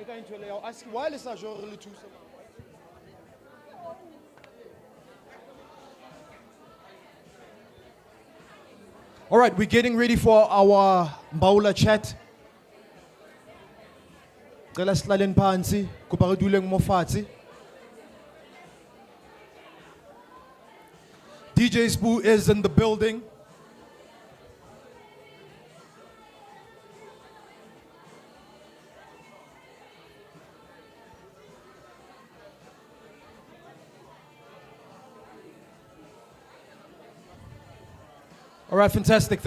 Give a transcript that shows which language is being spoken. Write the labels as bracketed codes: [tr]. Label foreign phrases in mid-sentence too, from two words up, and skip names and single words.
[en] All right, we're getting ready for our Mbaula chat. [xh] Cela sihlalen phansi, kuba [tn] re duleng mo fatshe. [en] DJ Spoo is in the building. All right, fantastic.